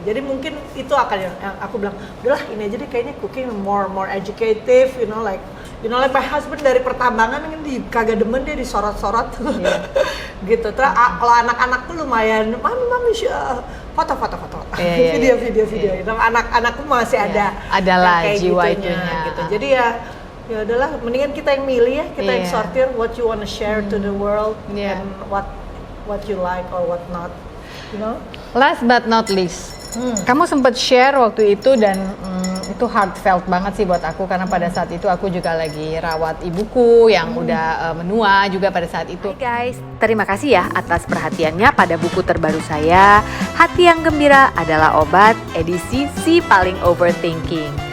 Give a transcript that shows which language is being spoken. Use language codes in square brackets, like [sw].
[id] Jadi mungkin itu akan yang aku bilang, udahlah ini aja deh kayaknya [en] cooking more educative, you know like my husband [id] dari pertambangan ini kagak demen dia disorot-sorot. Yeah. Gitu. Terus kalau anak-anakku lumayan, mami foto. Iya, Video. Anak-anakku masih ada. Adalah yang kayak jiwa gitunya, itunya. gitu. Jadi ya udahlah, mendingan kita yang milih ya, kita yang Iya. sortir [en] what you wanna share to the world [id] Iya. [en] and what you like or what not, you know. Last but not least, [id] kamu sempat share waktu itu dan itu heartfelt banget sih buat aku karena pada saat itu aku juga lagi rawat ibuku yang udah menua juga pada saat itu. Hai guys, terima kasih ya atas perhatiannya pada buku terbaru saya, Hati yang Gembira Adalah Obat, edisi Si Paling Overthinking.